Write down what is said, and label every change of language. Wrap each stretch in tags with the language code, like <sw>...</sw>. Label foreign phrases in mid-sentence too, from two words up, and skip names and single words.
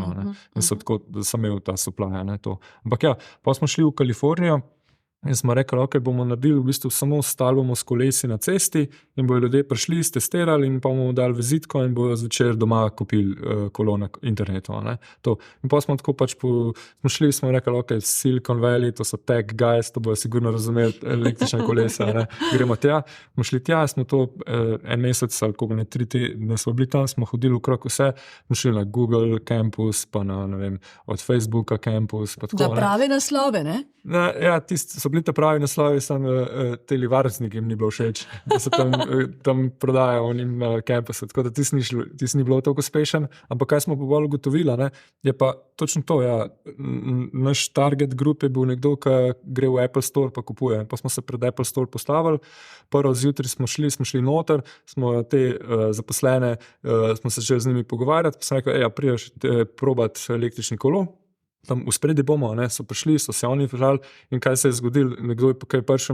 <sl>In so tako, da sem imel ta supply. Ampak ja, pa smo šli v Kalifornijo, in smo rekli, ok, bomo naredili v bistvu samo stali bomo s kolesi na cesti in bojo ljudje prišli, testirali in pa bomo dali vizitko in bojo zvečer doma kupili kolo na internetu. In pa smo tako pač smo šli, smo rekli, ok, Silicon Valley, to so</sl> <en>tech guys,</en> <sl>to bojo sigurno razumeli električne kolesa, gremo tja. Smo šli tja, smo to en mesec ali koliko ne, 3 tedne smo bili tam, smo hodili okrog vse, smo šli na Google Campus, pa na, ne vem, od Facebooka Campus. Pa tako, da prave naslove, ne? Ja, tisti so bili ta pravi naslovi, samo teli varnostniki jim ni bilo všeč, da se tam prodajajo onim campusu, tako da tisti ni bilo tako uspešen, ampak kaj smo pa bolj ugotovili, je pa točno to, ja, naš</sl> <en>target group</en> <sl>je bil nekdo, ki gre v Apple Store pa kupuje, pa smo se pred Apple Store postavili, prvo zjutraj smo šli noter, smo te zaposlene, smo se začeli z njimi pogovarjati, pa sem rekel, ja, prideš probati električni kolo, tam v spredi bomo, so prišli, so se oni vžali in kaj se je zgodilo, nekdo je prišel</sl>